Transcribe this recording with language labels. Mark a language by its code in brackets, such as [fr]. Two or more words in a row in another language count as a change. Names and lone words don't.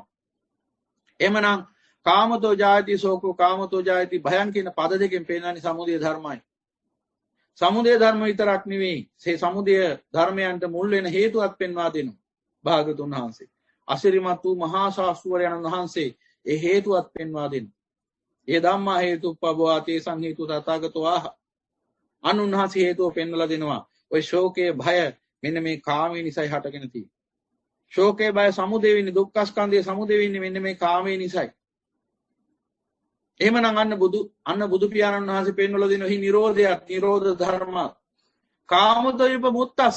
[si] එහෙමනම් [pi] කාමතෝ ජායති සෝකෝ කාමතෝ ජායති භයං [si] කියන පද දෙකෙන් පේනන්නේ සමුදය ධර්මයි. සමුදය ධර්ම විතරක් නෙවෙයි. මේ සමුදය ධර්මයන්ට මුල් වෙන හේතුවත් පෙන්වා දෙනවා භාගතුන් වහන්සේ. අසිරිමත් වූ මහා ශාස්ත්‍රවරයන් වහන්සේ ඒ හේතුවත් පෙන්වා දෙනවා. [pi] ඒ ධම්මා හේතුප්පවවා තේසං හේතු තථාගතෝ ආහ. [si] අනුන්වහන්සේ හේතුව පෙන්වලා දෙනවා. ඔය ශෝකයේ භය මෙන්න මේ කාමයේ නිසයි හටගෙන තියෙන්නේ. ශෝකයේ භය සමුදය වෙන්නේ දුක්ඛ ස්කන්ධයේ සමුදය වෙන්නේ මෙන්න මේ කාමයේ නිසයි. එහෙමනම් අන්න බුදු පියාණන් වහන්සේ පෙන්වලා දෙන හි නිරෝධ ධර්ම [pi] කාමදොයිප මුත්තස්ස.